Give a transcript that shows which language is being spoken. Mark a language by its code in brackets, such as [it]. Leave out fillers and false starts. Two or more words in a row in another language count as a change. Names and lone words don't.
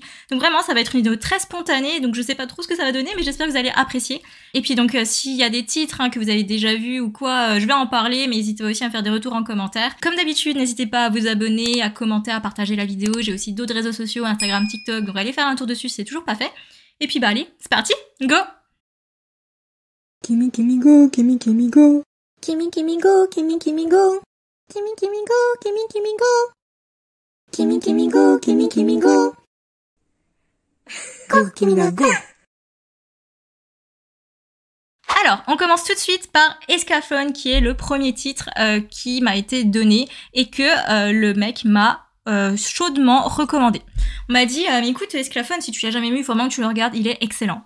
[fr] Donc vraiment, ça va être une vidéo très spontanée, donc je sais pas trop ce que ça va donner, mais j'espère que vous allez apprécier. Et puis donc s'il y a des titres que vous avez déjà vus ou quoi, je vais en parler, mais n'hésitez aussi à me faire des retours en commentaire. Comme d'habitude, n'hésitez pas à vous abonner, à commenter, à partager la vidéo. J'ai aussi d'autres réseaux sociaux, Instagram, TikTok, donc allez faire un tour dessus, c'est toujours pas fait. Et puis bah allez, c'est parti, go! Kimi Kimi go, Kimi Kimi go. Kimi Kimi go, Kimi Kimi go. Kimi Kimi go, Kimi Kimi go. Kimi Kimi go, Kimi Kimi go. Go, Kimina, go. Alors, on commence tout de suite par Escaflowne, qui est le premier titre qui m'a été donné et que le mec m'a chaudement recommandé. On m'a dit, mais écoute, Escaflowne, si tu l'as jamais vu, il faut vraiment que tu le regardes, il est excellent.